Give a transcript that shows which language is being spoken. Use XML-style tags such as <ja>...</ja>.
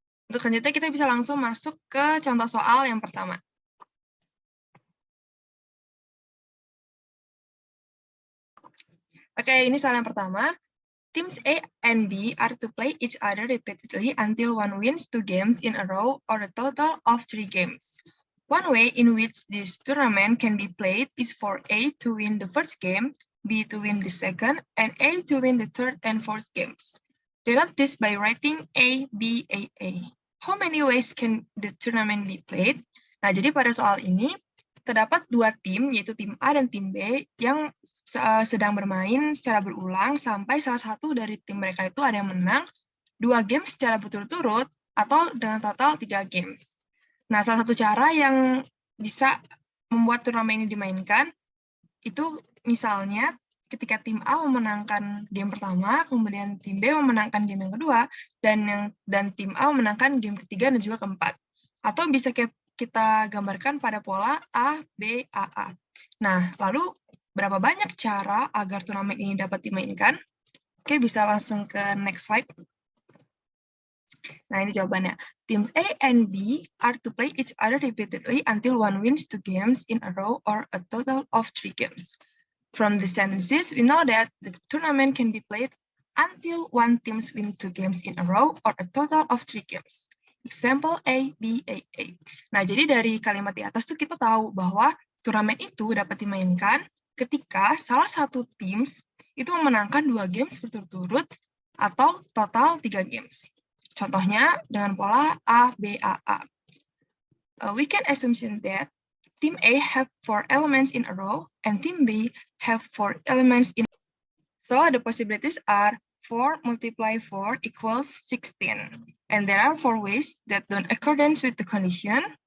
<id>Untuk selanjutnya kita bisa langsung masuk ke contoh soal yang pertama. Oke, ini soal yang pertama.</id> <en>Teams A and B are to play each other repeatedly until one wins 2 games in a row or a total of 3 games. One way in which this tournament can be played is for A to win the first game, B to win the second, and A to win the third and fourth games. Denote this by writing A, B, A, A. How many ways can the tournament be played?</en> <id>Nah, jadi pada soal ini, terdapat dua tim, yaitu tim A dan tim B, yang sedang bermain secara berulang sampai salah satu dari tim mereka itu ada yang menang 2 games secara berturut-turut atau dengan total 3 games. Nah, salah satu cara yang bisa membuat turnamen ini dimainkan, itu misalnya ketika tim A memenangkan game pertama, kemudian tim B memenangkan game yang kedua, dan tim A memenangkan game ketiga dan juga keempat. Atau bisa kita gambarkan pada pola A, B, A, A. Nah, lalu berapa banyak cara agar turnamen ini dapat dimainkan? Oke, bisa langsung ke next slide. Nah, ini jawabannya.</id> <en>Teams A and B are to play each other repeatedly until one wins 2 games in a row or a total of 3 games. From the sentences, we know that the tournament can be played until one team wins 2 games in a row or a total of 3 games. Example A, B, A, A.</en> <id>Nah, jadi dari kalimat di atas tuh kita tahu bahwa turnamen itu dapat dimainkan ketika salah satu tim itu memenangkan 2 games berturut-turut atau total 3 games. Contohnya dengan pola A, B, A, A.</id> <en>We can assume that Team A have 4 elements in a row, and Team B have 4 elements in a row. So the possibilities are 4 multiply 4 equals 16. And there are 4 ways that don't accordance with the condition.</en>